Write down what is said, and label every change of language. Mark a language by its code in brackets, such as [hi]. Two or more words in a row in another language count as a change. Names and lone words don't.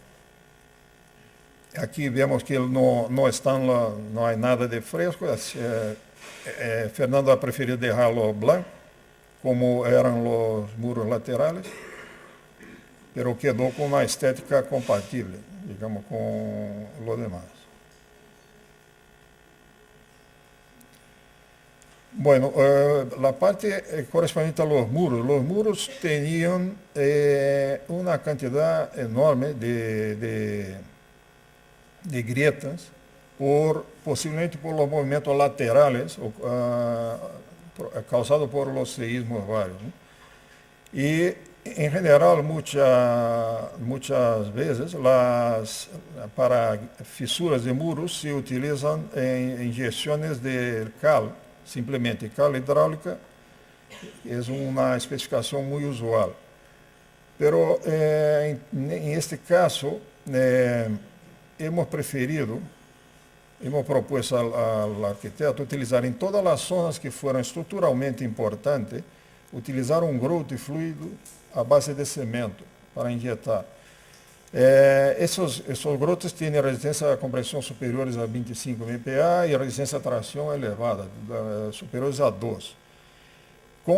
[pt] Aqui vemos que não há nada de fresco. Fernando [es] ha preferido [pt] deixá-lo branco, como eram os muros laterais, mas quedou com uma estética compatível, digamos, com o demais. [es] Bueno, la parte correspondiente a los muros tenían una cantidad enorme de grietas, posiblemente por los movimientos laterales causados por los seísmos varios, ¿no? Y en general muchas veces para fisuras de muros se utilizan inyecciones de cal, [pt] simplesmente cal hidráulica, é uma especificação muito usual. Pero em [es] este caso, hemos propuesto [pt] ao arquiteto utilizar em todas as zonas que foram estruturalmente importantes, utilizar um groute fluido à base de cimento para injetar. Esses groutes têm resistência a compressão superiores a 25 MPa e resistência a tração elevada, superiores a 2.